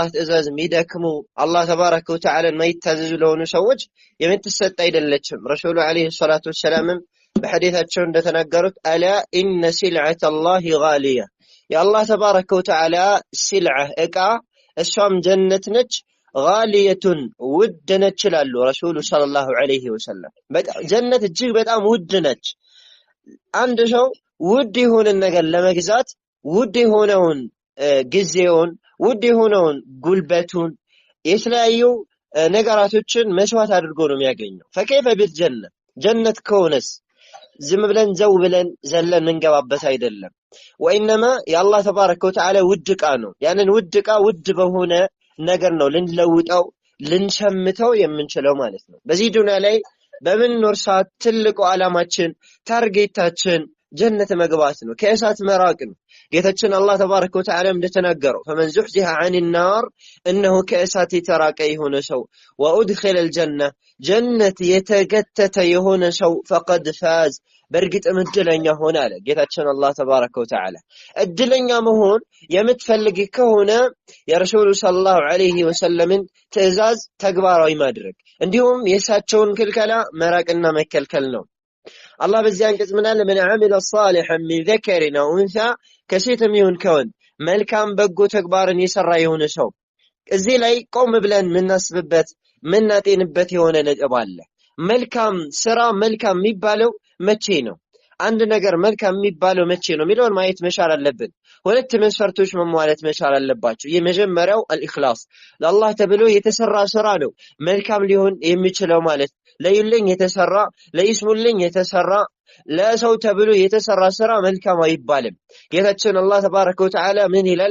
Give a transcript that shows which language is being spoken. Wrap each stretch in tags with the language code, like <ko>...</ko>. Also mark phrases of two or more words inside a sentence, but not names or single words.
<am>ትእዛዝ የሚደክሙ አላህ</am> <ar>تبارك وتعالى</ar> <am>የማይታዘዙ ለሆኑ ሰዎች የምትሰጥ አይደለችም። ረሱሉ</am> <ar>عليه الصلاة والسلام</ar> <am>በሐዲታቸው እንደተናገሩት</am> <ar>ألا إن سلعة الله غالية</ar> <am>የአላህ</am> <ar>تبارك وتعالى</ar> <am>ሲልዓ እቃ እሷም ጀነት ነች። ጋሊየቱን ውድ ነች ይላሉ ረሱሉ</am> <ar>صلى الله عليه وسلم።</ar> <am>ጀነት እጅግ በጣም ውድ ነች። አንድ ሰው ውድ የሆነ ነገር ለመግዛት ውድ የሆነውን ጊዜውን ውድ የሆነውን ጉልበቱን የተለያዩ ነገራቶችን መስዋዕት አድርጎ ነው የሚያገኘው።</am> <ar>فكيف بالجنة</ar> <am>ጀነት ከሆነስ ዝም ብለን ዘው ብለን ዘለን መንገባበት አይደለም። وانما የአላህ</am> <ar>تبارك وتعالى</ar> <am>ውድ ዕቃ ነው። ያንን ውድ ዕቃ ውድ በሆነ ነገር ነው ልንለውጠው ልንሸምተው የምንችለው ማለት ነው። በዚህ ዱንያ ላይ በምንኖር ሰዓት ትልቁ ዓላማችን ታርጌታችን ጀነት መግባት ነው፣ ከእሳት መራቅ ነው። ጌታችን አላህ ተባረከ ወተዓላ እንደተናገረው</am> <ar>فمن زحزح عن النار انه</ar> <am>ከእሳት የተራቀ የሆነ ሰው</am> <ar>وادخل الجنة</ar> <am>ጀነት የተገተተ የሆነ ሰው</am> <ar>فقد فاز</ar> <am>በእርግጥ እድለኛ ሆነ አለ ጌታችን አላህ</am> <ar>تبارك وتعالى።</ar> <am>እድለኛ መሆን የምትፈልግ ከሆነ የረሱሉ</am> <ar>صلى الله عليه وسلم</ar> <am>ትእዛዝ ተግባራዊ ማድረግ እንዲሁም የእሳቸውን ክልከላ መራቅና መከልከል ነው። አላህ በዚህ አንቀጽ ምን አለ?</am> <ar>من عمل صالحا من ذكر أو أنثى</ar> <am>ከሴትም ይሁን ከወንድ መልካም በጎ ተግባርን የሰራ የሆነ ሰው። እዚህ ላይ ቆም ብለን ምናስብበት ምናጤንበት የሆነ ነጥብ አለ። መልካም ስራ መልካም የሚባለው መቼ ነው? አንድ ነገር መልካም የሚባለው መቼ ነው የሚለውን ማየት መቻል አለብን። ሁለት መስፈርቶች መሟላት መቻል አለባቸው። የመጀመሪያው አልኢኽላስ ለአላህ ተብሎ የተሰራ ስራ ነው መልካም ሊሆን የሚችለው ማለት ለይልኝ የተሰራ ለይስሙልኝ የተሰራ ለሰው ተብሎ የተሰራ ስራ መልካም አይባልም። ጌታችን አላህ</am> <ar>تبارك وتعالى</ar> <am>ምን ይላል?</am>